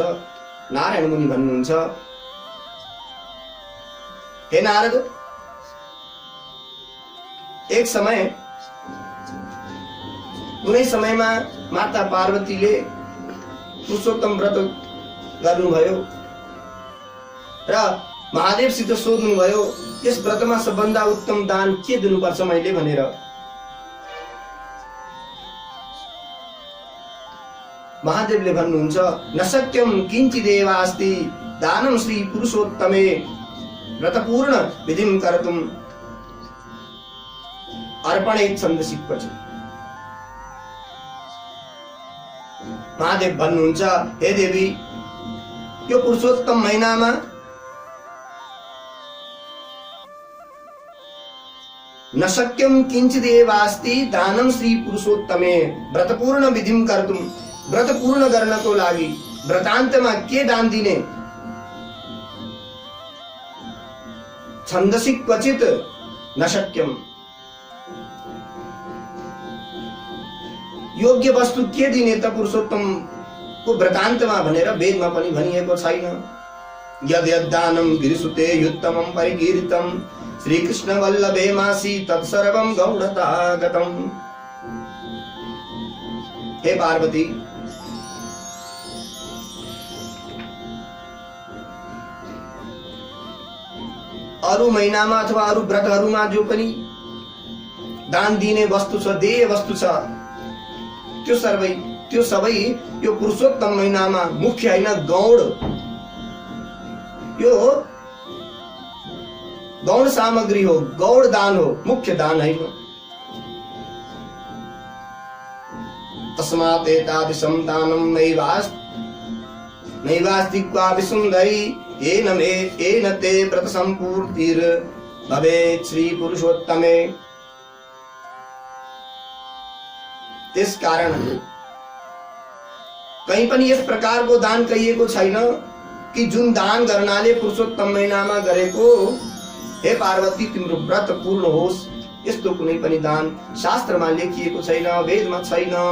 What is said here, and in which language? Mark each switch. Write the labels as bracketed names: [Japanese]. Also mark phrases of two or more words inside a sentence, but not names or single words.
[Nepali] नारायण मुनि भन्नुहुन्छ, हे नारद, एक समय कुनै समयमा माता पार्वतीले पुरुषोत्तम व्रत गर्नुभयो र महादेवसित सोध्नुभयो यस व्रतमा सबभन्दा उत्तम दान के दिनुपर्छ मैले भनेर। महादेवले भन्नुहुन्छ, [Sanskrit] न सत्यम किंचिदेव अस्ति दानं श्री पुरुषोत्तमे व्रतपूर्ण विधिं कर्तुं अर्पणे छन्दसि क्वचित्। [Nepali] महादेव भन्नुहुन्छ, हे देवी, यो पुरुषोत्तम महिनामा [Sanskrit] न शक्यम किंचिदेवास्ति दानम श्री पुरुषोत्तमे। व्रतपूर्ण विधिम कर्तुम, [Nepali] व्रत पूर्ण गर्नको लागि व्रतान्तमा के दान दिने? [Sanskrit] छन्दसि क्वचित न शक्यम। [Nepali] योग्य वस्तु के दिने त पुरुषोत्तम को व्रतान्तमा भनेर वेदमा पनि भनिएको छैन। [Sanskrit] यद् यद्दानं गिरिसुते युत्तमं परिकीर्तितं श्रीकृष्ण वल्लभे मासी तत्सर्वं गौड़तागतम्। [Nepali] हे पार्वती, अरु महिनामा अथवा अरु व्रतहरुमा जो पनि दान दिने वस्तु छ, देय वस्तु छ, त्यो सबै यो पुरुषोत्तम महिनामा मुख्य हैन, गौण, यो गौण सामग्री हो, गौण दान हो, मुख्य दान हैन। [Sanskrit] तस्मात् एतादृशं दानं नैवास्ति क्वापि सुन्दरी येन ते व्रत संपूर्तिर् भवेत् श्री पुरुषोत्तमे। [Nepali] त्यस कारण कहीं पनि यस प्रकारको दान कहिएको छैन कि जुन दान गर्नाले पुरुषोत्तम महिनामा गरेको, हे पार्वती, तिम्रो व्रत पूर्ण होस्, यस्तो कुनै पनि दान शास्त्रमा लेखिएको छैन, वेदमा छैन।